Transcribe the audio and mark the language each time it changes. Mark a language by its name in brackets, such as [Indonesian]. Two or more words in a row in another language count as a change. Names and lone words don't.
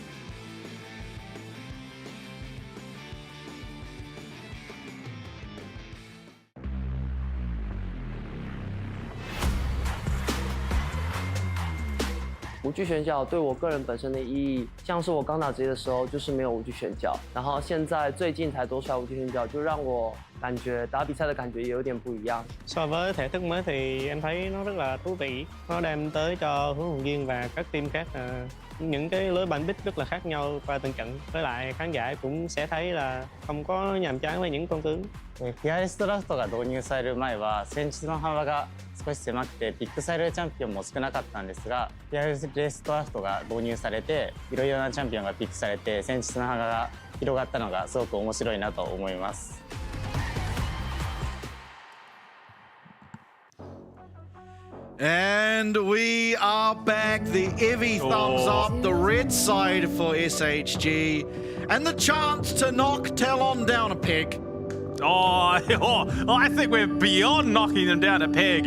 [Chinese] 无惧选角对我个人本身的意义，像是我刚打职业的时候就是没有无惧选角，然后现在最近才多出来无惧选角，就让我感觉打比赛的感觉也有点不一样。 [Vietnamese] So với thể thức mới thì em thấy nó rất là thú vị, nó đem tới cho huấn luyện viên và các team khác những cái lối bắn bích rất là khác nhau qua từng trận, với lại khán giả cũng sẽ thấy là không có nhàm chán với những con tướng。 [Japanese] フィアレストラフトが導入される前は戦術の幅が少し狭くてピックされるチャンピオンも少なかったんですが、フィアレストラフトが導入されていろいろなチャンピオンがピックされて戦術の幅が広がったのがすごく面白いなと思います。 [English] And we are back. The Eevee thumbs up, the red side for SHG, and the chance to knock TLN down a peg. I think we're beyond knocking them down a peg.